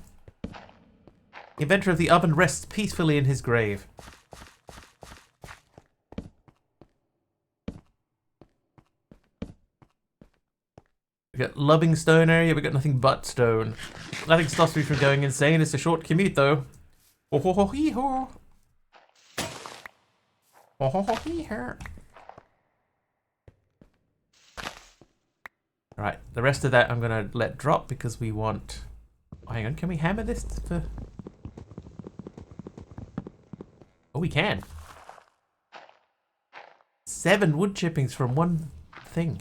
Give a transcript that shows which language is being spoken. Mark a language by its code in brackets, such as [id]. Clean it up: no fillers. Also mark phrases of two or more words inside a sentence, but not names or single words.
[en] The inventor of the oven rests peacefully in his grave. We got Lubbing Stone area, we got nothing but stone. Nothing stops me from going insane. It's a short commute though. Oh ho ho hee ho. Oh ho ho hee ho. Alright, the rest of that I'm gonna let drop because we want... Oh, hang on, can we hammer this for... Oh, we can. 7 wood chippings from one thing.